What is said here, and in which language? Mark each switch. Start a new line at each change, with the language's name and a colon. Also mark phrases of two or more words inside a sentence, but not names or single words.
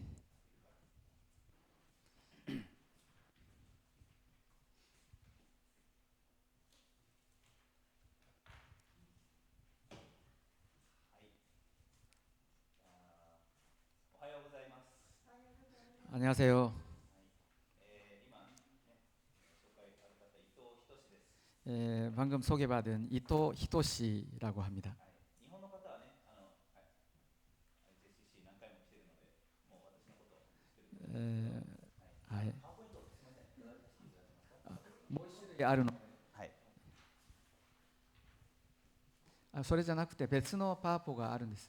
Japanese: おはようございます。
Korean: 안녕하세요。방금 소개받은 이토 히토시라고 합니다.
Japanese: 日本の方はね、IJCC 何回も来てるので、もう私のことを知ってる。はい。パワーポイントすみません。もう一種類あるの。はい。それじゃなくて別のパワポがあるんです。